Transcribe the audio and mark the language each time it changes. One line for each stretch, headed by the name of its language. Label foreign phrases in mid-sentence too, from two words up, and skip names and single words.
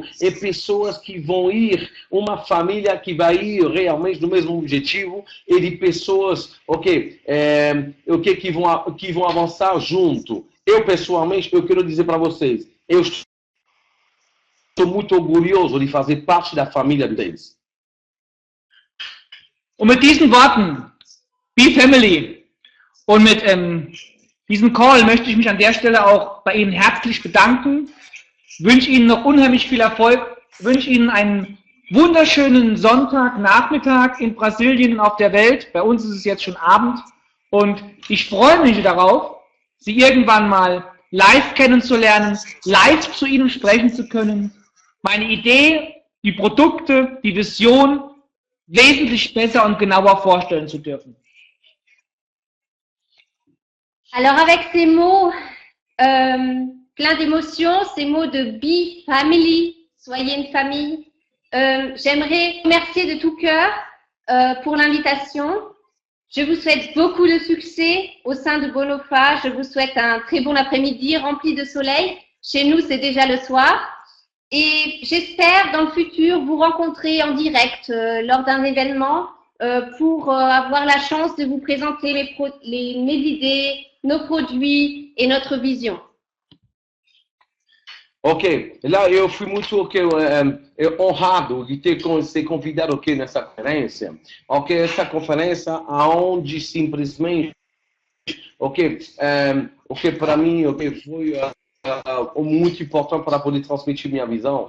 Portuguese: E pessoas que vão uma família que vai ir realmente no mesmo objetivo. E de pessoas que vão avançar junto. Eu, pessoalmente, eu quero dizer para vocês, eu estou muito orgulhoso de fazer parte da família deles.
German: Und mit diesen Worten, Be Family, und mit diesem Call möchte ich mich an der Stelle auch bei Ihnen herzlich bedanken, wünsche Ihnen noch unheimlich viel Erfolg, wünsche Ihnen einen wunderschönen Sonntagnachmittag in Brasilien und auf der Welt. Bei uns ist es jetzt schon Abend und ich freue mich darauf, Sie irgendwann mal live kennenzulernen, live zu Ihnen sprechen zu können, meine Idee, die Produkte, die Vision wesentlich besser und genauer vorstellen zu dürfen.
French: Alors avec ces mots pleins d'émotions, ces mots de Be Family, soyez une famille, j'aimerais remercier de tout cœur pour l'invitation. Je vous souhaite beaucoup de succès au sein de Bonofa. Je vous souhaite un très bon après-midi rempli de soleil. Chez nous, c'est déjà le soir. Et j'espère dans le futur vous rencontrer en direct lors d'un événement pour avoir la chance de vous présenter mes idées, nos produits et notre vision.
Portuguese: Ok, lá eu fui muito honrado de ter ser convidado aqui nessa conferência. Ok, essa conferência aonde simplesmente, ok, para mim, ok, foi muito importante para poder transmitir minha visão.